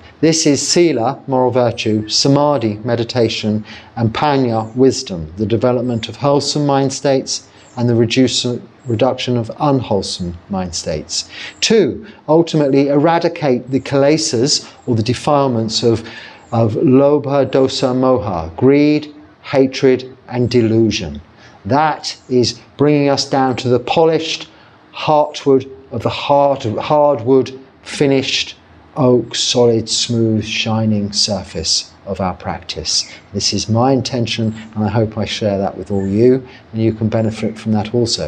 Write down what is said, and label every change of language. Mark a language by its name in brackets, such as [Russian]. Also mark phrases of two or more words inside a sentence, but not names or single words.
[English] This is Sila, moral virtue, Samadhi, meditation, and Panya, wisdom, the development of wholesome mind states, and the reduction of unwholesome mind states. 2, ultimately eradicate the kilesas, or the defilements of [Pali] lobha, dosa, moha, [English] greed, hatred, and delusion. That is bringing us down to the polished hardwood, finished oak, solid, smooth, shining surface of our practice. This is my intention, and I hope I share that with all you, and you can benefit from that also.